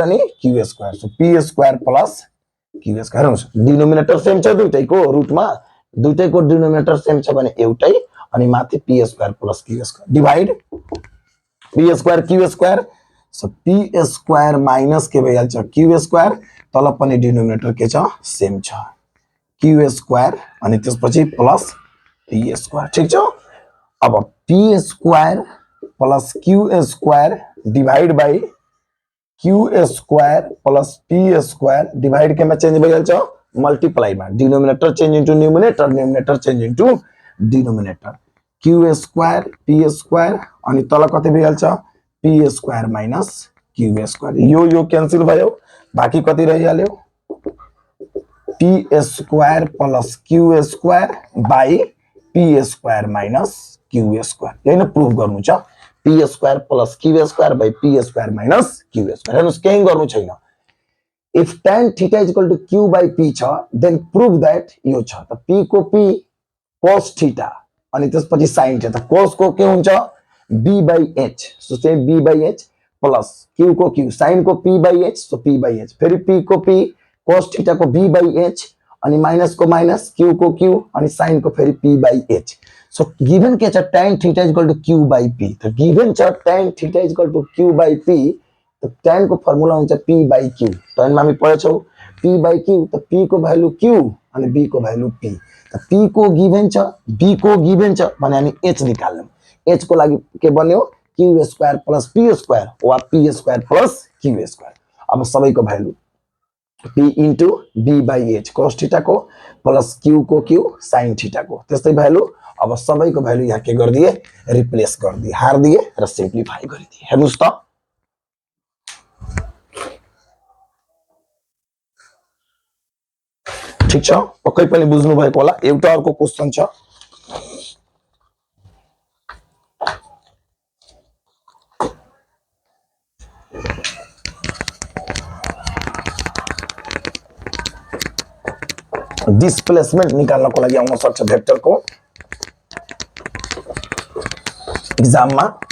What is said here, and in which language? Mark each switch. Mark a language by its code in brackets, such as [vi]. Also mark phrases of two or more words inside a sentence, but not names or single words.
[ne] अनि [en] Q square so P square plus Q square [ne] हुन्छ [en] denominator same [ne] छ दुईटैको रुटमा दुईटैको [en] denominator same [ne] छ भने एउटै अनि माथि [en] p square plus q square divide p square q square so p square minus [ne] के भइहाल्छ [en] q square [ne] तल पनि डिनोमिनेटर के छ सेम छ [en] q square [ne] अनि त्यसपछि [en] plus p square [ne] ठीक छ अब [en] p square plus q square divide by q square plus p square divide [ne] के में चेंज भइहाल्छ मल्टीप्लाई में [en] denominator change into numerator numerator change into denominator q square p square [ne] अनि तल कति भइहाल्छ [en] p square minus q square [ne] यो क्यान्सल भयो बाकी कति रहिहाल्यो [en] p square plus q square by p square minus q square [ne] यही न प्रूफ गर्नु छ [en] p square plus q square by p square minus q square [ne] हेर्नुस् केही गर्नु छैन [en] if tan theta is equal to q by p [ne] छ [en] then prove that [ne] यो छ त p को [en] p cos theta [ne] अनि त्यसपछि [en] sin theta cos [ne] को के हुन्छ [en] b by h so [ne] चाहिँ [en] b by h plus q [ne] को [en] q sin [ne] को [en] p by h so p by h [ne] फेरि p को [en] p cos theta [ne] को [en] b by h [ne] अनि माइनस को माइनस q को q अनि sin को फेरि [en] p by h so given [ne] के छ [en] tan theta is equal to q by p [ne] त गिवन छ [en] tan theta is equal to q by p [ne] तो tan को फर्मुला हुन्छ [en] p by q tan [ne] मा हामी पढेछौ [en] p by q [ne] त p को भ्यालु q अनि b को भ्यालु p त p को गिवन छ b को गिवन छ भने हामी h निकाल्नु h को लागि के बन्यो [en] q square plus p square [ne] वा [en] p square plus q square [ne] अब सबैको भ्यालु [en] p into b by h cos theta [ne] को प्लस q को [en] q sin theta [ne] को त्यस्तै भ्यालु अब सबैको भ्यालु यहाँ के गर्दिए रिप्लेस गर्दिए हार्दिए र सिम्प्लिफाई गरिदिए हेर्नुस् त ठीक छ पक्कै पनि बुझ्नु भएको होला एउटा अर्को क्वेशन छ डिस्प्लेसमेन्ट निकाल्नको लागि आउन सक्छ भेक्टर को एग्जाम मा